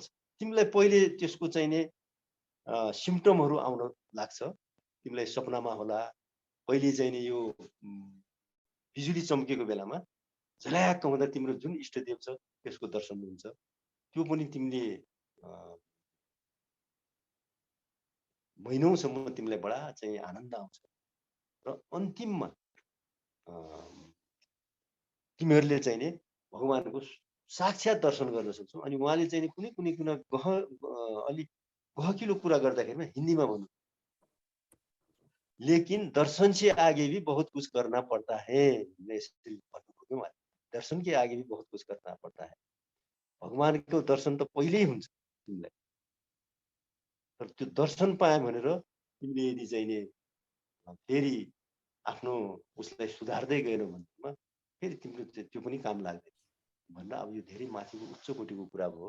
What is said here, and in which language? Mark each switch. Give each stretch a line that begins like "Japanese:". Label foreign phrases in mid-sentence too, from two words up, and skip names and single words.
Nepali: तिमीलाई पहिले त्यसको चाहिँ नि सिम्पटमहरू आउन लाग्छ तिमीलाई सपनामा होला पहिले चाहिँ नि यो बिजुली चम्केको बेलामा झल्याक्क हुँदा तिम्रो जुन इष्टदेव छ त्यसको दर्शन हुन्छ त्यो पनि तिमीले महिनौसम्म तिमीलाई बडा चाहिँ आनन्द आउँछ र अन्तिममा तिमीहरूले चाहिँ नि भगवानको साक्षात दर्शन गर्न सक्छौ। अनि उहाँले चाहिँ कुनै अलिक गहकिलो कुरा गर्दाखेरिमा हिन्दीमा भन्नु
Hindi: लेकिन दर्शन से आगे भी बहुत कुछ करना पड़ता है। दर्शन के आगे भी बहुत कुछ करना पड़ता है।
Nepali: भगवानको दर्शन त पहिल्यै हुन्छ तिमीलाई तर त्यो दर्शन पाए भनेर तिमीले यदि चाहिँ नि फेरि आफ्नो उसलाई सुधार्दै गएन भन्नेमा फेरि तिम्रो त्यो पनि काम लाग्दैन भन्दा अब यो धेरै माथिको उच्च कोटिको कुरा भयो।